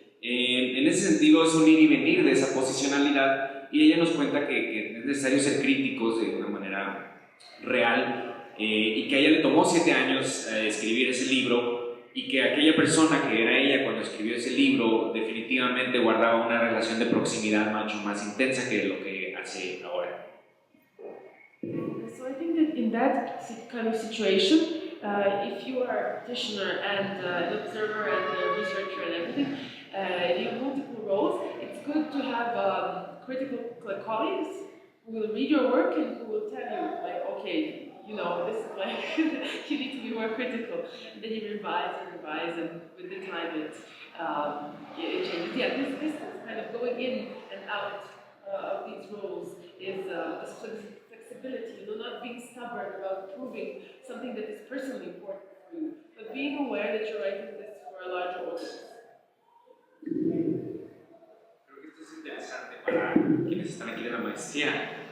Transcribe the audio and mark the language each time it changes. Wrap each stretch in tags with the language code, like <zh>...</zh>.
<es>En ese sentido es un ir y venir de esa posicionalidad, y ella nos cuenta que es necesario ser críticos de una manera real, y que a ella le tomó 7 años escribir ese libro, y que aquella persona que era ella cuando escribió ese libro definitivamente guardaba una relación de proximidad mucho más intensa que lo que hace ahora.</es> <en>So I think that in that kind of situation, if you are a practitioner and an observer and a researcher and everything, you have multiple roles, it's good to have critical colleagues who will read your work and who will tell you, like, okay, you know, this is like, you need to be more critical. And then you revise, and with the time it changes. Yeah, this is kind of going in and out of these roles is this flexibility, you know, not being stubborn about proving something that is personally important for you, but being aware that you're writing this for a larger audience.</en> <es>Creo que esto es interesante para quienes están aquí de la maestría.</es>